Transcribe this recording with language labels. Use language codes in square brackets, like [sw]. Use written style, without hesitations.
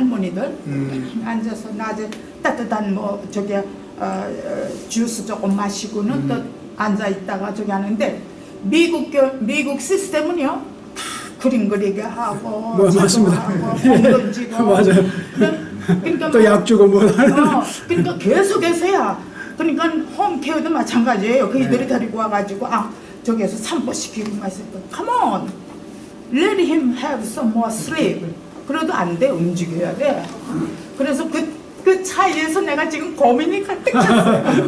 [ko] 할머니들 앉아서 낮에 따뜻한 뭐 저기 주스 조금 마시고는 또 앉아 있다가 저기 하는데 미국 시스템은요 다 그림 그리게 하고 맞습니다. 하고 던지고 맞아요. 그러니까 또 약 주고 뭐 그러니까 계속해서야. 그러니까 홈케어도 마찬가지예요. 그이들이 데리고 와가지고 저기에서 산보시키고 마시고 [en] Come on, let him have some more sleep. [ko] 그래도 안 돼. 움직여야 돼. 그래서 그 차이에서 내가 지금 고민이 가득 찼어요.